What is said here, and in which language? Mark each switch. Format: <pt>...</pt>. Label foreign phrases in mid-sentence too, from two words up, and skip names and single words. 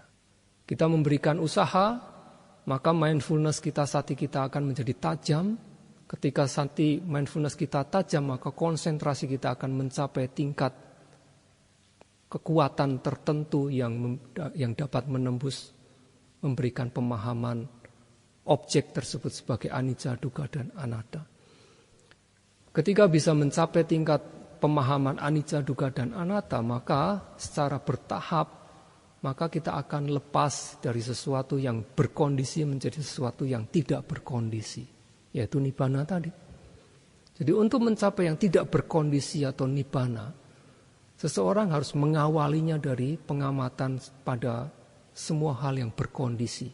<id>Kita memberikan usaha, maka mindfulness kita, sati kita akan menjadi tajam. Ketika sati mindfulness kita tajam, maka konsentrasi kita akan mencapai tingkat kekuatan tertentu yang dapat menembus, memberikan pemahaman objek tersebut sebagai</id> <pi>anicca, dukkha,</pi> <id>dan anatta. Ketika bisa mencapai tingkat pemahaman</id> <pi>anicca, dukkha,</pi> <id>dan anatta, maka secara bertahap, maka kita akan lepas dari sesuatu yang berkondisi menjadi sesuatu yang tidak berkondisi. Yaitu nibbana tadi. Jadi untuk mencapai yang tidak berkondisi atau nibbana, seseorang harus mengawalinya dari pengamatan pada semua hal yang berkondisi.</id>